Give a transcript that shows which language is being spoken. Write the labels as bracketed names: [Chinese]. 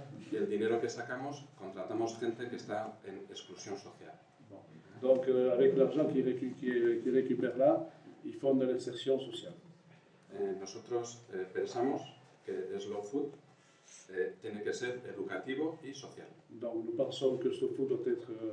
[Spanish] Y el dinero que sacamos contratamos gente que está en exclusión social. [French] Bon. Donc, avec l'argent qu'ils récupèrent là, ils font de l'insertion sociale. [Spanish] Nosotros pensamos que Slow Food tiene que ser educativo y social, [French] Donc, nous pensons que ce food doit être